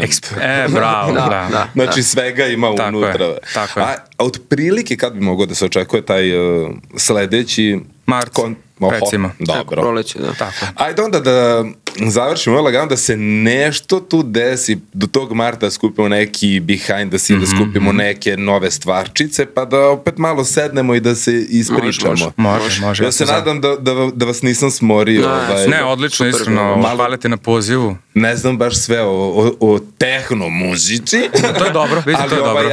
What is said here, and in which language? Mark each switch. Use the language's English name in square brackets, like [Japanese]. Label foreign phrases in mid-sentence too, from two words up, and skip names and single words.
[Serbian] Bravo, da. Znači svega ima unutra. Tako je. A otprilike kad bi mogao da se očekuje taj sledeći... Mart, recimo. Dobro. Proleće, da. Tako. Ajde onda da završimo lagano, da se nešto tu desi do tog marta, skupimo neki [English] behind the scene, [Serbian] da skupimo neke nove stvarčice, pa da opet malo sednemo i da se ispričamo. Može. Ja se nadam da vas nisam smorio. Ne, odlično, iskreno. Hvala ti na pozivu. Ne znam baš sve o tehno muzici. To je dobro, vidite, to je dobro.